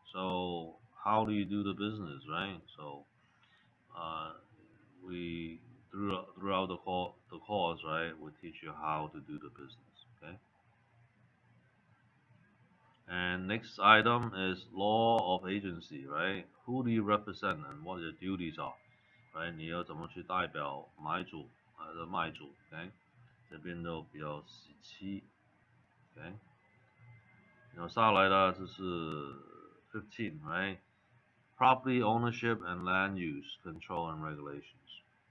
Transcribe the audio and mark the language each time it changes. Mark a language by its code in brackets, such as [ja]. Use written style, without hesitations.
[en] So how do you do the business, right? So uh, we throughout the course, right? We teach you how to do the business, okay? And next item is law of agency, right? Who do you represent and what your duties are, right? [zh] 你要怎么去代表买主还是卖主？OK，这边都比较细，OK。然后下来的就是 15, right? [en] Property ownership and land use control and regulations.